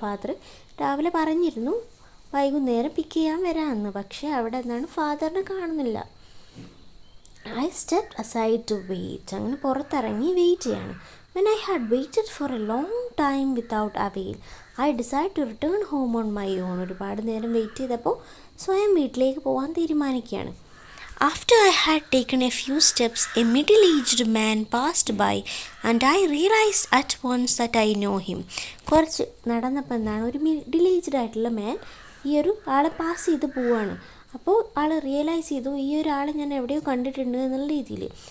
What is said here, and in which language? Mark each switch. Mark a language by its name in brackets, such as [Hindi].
[Malayalam] Father രാവിലെ പറഞ്ഞിരുന്നു വൈകുന്നേരം പിക്ക് ചെയ്യാൻ വരാമെന്ന്, പക്ഷേ അവിടെ എന്താണ് ഫാദറിനെ കാണുന്നില്ല. [English] I step aside to wait. [Malayalam] അങ്ങനെ പുറത്തിറങ്ങി വെയിറ്റ് ചെയ്യാണ്. [English] When I had waited for a long time without avail I decide to return home on my own. [Malayalam] ഒരുപാട് നേരം വെയിറ്റ് ചെയ്തപ്പോൾ സ്വയം വീട്ടിലേക്ക് പോകാൻ തീരുമാനിക്കുകയാണ്. [English] After I had taken a few steps, a middle-aged man passed by and I realized at once that I know him. [Malayalam] കുറച്ച് നടന്നപ്പോൾ എന്താണ് ഒരു മിഡിൽ ഏജ്ഡ് ആയിട്ടുള്ള മാൻ ഈ ഒരു ആളെ പാസ് ചെയ്ത് പോവാണ്. അപ്പോൾ ആൾ റിയലൈസ് ചെയ്തു ഈ ഒരാളെ ഞാൻ എവിടെയോ കണ്ടിട്ടുണ്ട് എന്നുള്ള രീതിയിൽ.